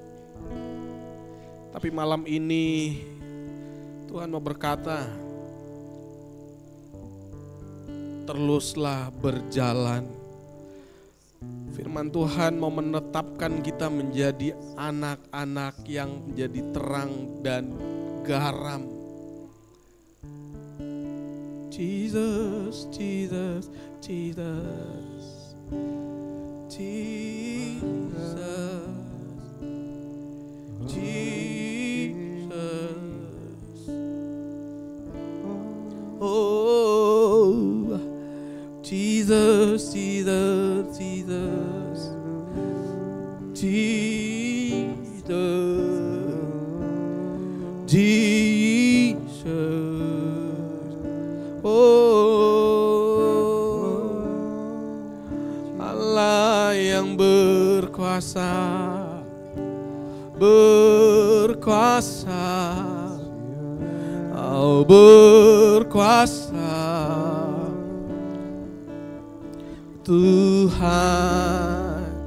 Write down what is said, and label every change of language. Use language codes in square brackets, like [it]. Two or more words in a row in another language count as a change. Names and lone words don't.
[id] Tapi malam ini Tuhan mau berkata, teruslah berjalan. Firman Tuhan mau menetapkan kita menjadi anak-anak yang menjadi terang dan garam. Jesus, Jesus, Jesus, Jesus, Jesus. Oh, Jesus, Jesus, Jesus, Jesus, Jesus. Oh, Allah yang berkuasa, berkuasa, Kau berkuasa, Tuhan.